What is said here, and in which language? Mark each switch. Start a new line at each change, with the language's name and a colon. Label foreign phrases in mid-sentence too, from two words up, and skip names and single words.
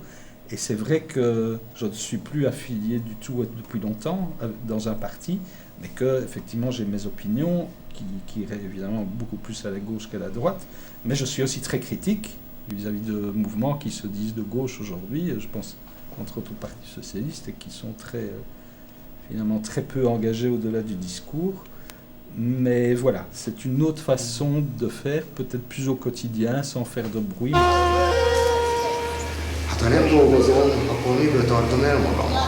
French: Et c'est vrai que je ne suis plus affilié du tout depuis longtemps dans un parti, mais que effectivement j'ai mes opinions qui iraient évidemment beaucoup plus à la gauche qu'à la droite, mais je suis aussi très critique vis-à-vis de mouvements qui se disent de gauche aujourd'hui, je pense entre autres au Parti socialiste, et qui sont finalement très peu engagés au-delà du discours. Mais voilà, c'est une autre façon de faire, peut-être plus au quotidien, sans faire de bruit.
Hungarian: Hát ha nem dolgozom, akkor miből tartom el magam?